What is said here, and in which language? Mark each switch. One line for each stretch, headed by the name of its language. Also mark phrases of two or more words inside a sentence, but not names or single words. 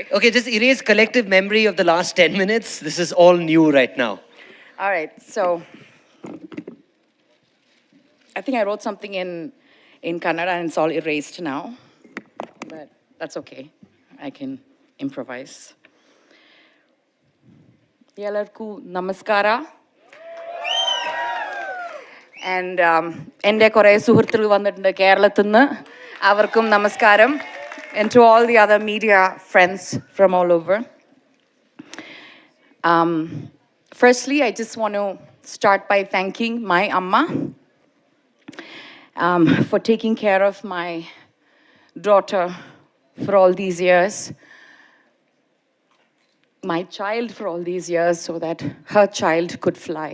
English: Okay, just erase collective memory of the last 10 minutes. This is all new right now. All right, so I think I wrote something in Kannada and it's all erased now, but that's okay. I can improvise.
Kannada: ಎಲ್ಲರಿಗೂ ನಮಸ್ಕಾರ.
Malayalam: And എൻ്റെ കുറേ സുഹൃത്തുക്കൾ വന്നിട്ടുണ്ട് കേരളത്തിൽ നിന്ന്. അവർക്കും നമസ്കാരം.
English: And to all the other media friends from all over. Firstly, I just want to start by thanking my Amma for taking care of my daughter for all these years, my child for all these years, so that her child could fly.